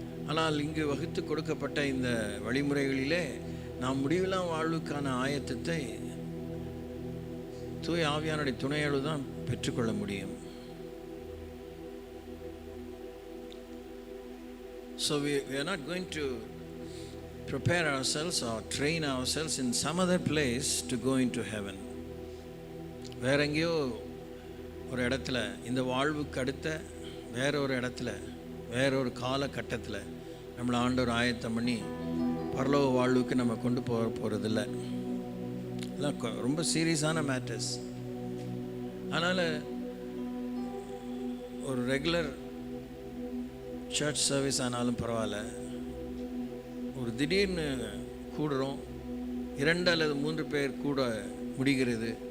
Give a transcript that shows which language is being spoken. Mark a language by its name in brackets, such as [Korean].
[Tamil] ஆனால் இங்கு வகுத்து கொடுக்கப்பட்ட இந்த வழிமுறைகளிலே நாம் முடிவில்லாம் வாழ்வுக்கான ஆயத்தத்தை தூய ஆவியானுடைய துணையோடு தான் பெற்றுக்கொள்ள முடியும். [English] So we are not going to prepare ourselves or train ourselves in some other place to go into heaven. [Tamil] வேற எங்கேயோ ஒரு இடத்துல, இந்த வாழ்வுக்கு அடுத்த வேற ஒரு இடத்துல, வேற ஒரு காலகட்டத்தில் நம்மளை ஆண்டவர் ஆயத்தம் பண்ணி பரலோக வாழ்வுக்கு நம்ம கொண்டு போகிறதில்ல. இதெல்லாம் ரொம்ப [English] சீரியஸான மேட்டர்ஸ். [Tamil] அதனால் ஒரு [English] regular church service [Tamil] ஆனாலும் பரவாயில்ல, ஒரு திடீர்னு கூடுறோம், 2 அல்லது 3 பேர் கூட முடிகிறது.